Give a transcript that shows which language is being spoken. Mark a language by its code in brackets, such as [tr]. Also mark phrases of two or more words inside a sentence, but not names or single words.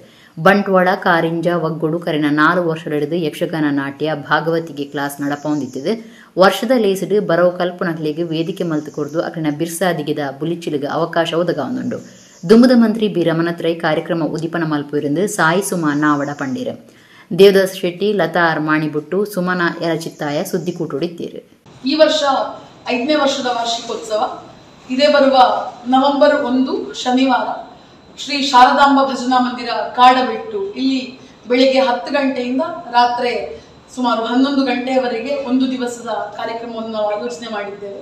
[tcy] ಬಂಟ್ವಾಳ ಕಾರಿಂಜ ಒಗ್ಗೂಡು ಕರೆನ 4 ವರ್ಷದೆಡೆದು ಯಕ್ಷಗಾನ ನಾಟ್ಯ ಭಾಗವತಿಗೆ ಕ್ಲಾಸ್ ನಡಪೊಂದಿತ್ತಿದೆ. ವರ್ಷದ ಲೇಸಿಡು ಬರೋ ಕಲ್ಪನಕ್ಲಿಗೆ ವೇದಿಕೆ ಮಲ್ತು ಕೊರ್ದು ಅಕ್ಲಿನ ಬಿರ್ಸಾದಿಗೆದ ಬುಲಿಚಿಲಿಗೆ ಅವಕಾಶ ಒದಗಾವೊಂದುಂಡು. ದುಂಬುದ ಮಂತ್ರಿ ಬಿ ರಮಣತ್ರೈ ಕಾರ್ಯಕ್ರಮ ಉದಿಪನ ಮಲ್ಪುವಿರಂದು ಸಾಯಿ ಸುಮಾ ನಾವಡ ಪಂಡೇರು. ದೇವದಾಸ್ ಶೆಟ್ಟಿ, ಲತಾ ಮಾಣಿಬುಟ್ಟು, ಸುಮನ ಯರಚಿತ್ತಾಯ ಸುದ್ದಿಕೂಟುಡಿದ್ದೇರು. [kn] ಈ ವರ್ಷ 5ನೇ ವರ್ಷದ ವಾರ್ಷಿಕೋತ್ಸವ ಇದೇ ಬರುವ ನವೆಂಬರ್ 1 ಶನಿವಾರ ಶ್ರೀ ಶಾರದಾಂಬ ಭಜನಾ ಮಂದಿರ ಕಾಡಬೆಟ್ಟು ಇಲ್ಲಿ ಬೆಳಿಗ್ಗೆ 10 ಗಂಟೆಯಿಂದ ರಾತ್ರಿ ಸುಮಾರು 11 ಗಂಟೆಯವರೆಗೆ ಒಂದು ದಿವಸದ ಕಾರ್ಯಕ್ರಮವನ್ನು ನಾವು ಆಯೋಜನೆ ಮಾಡಿದ್ದೇವೆ.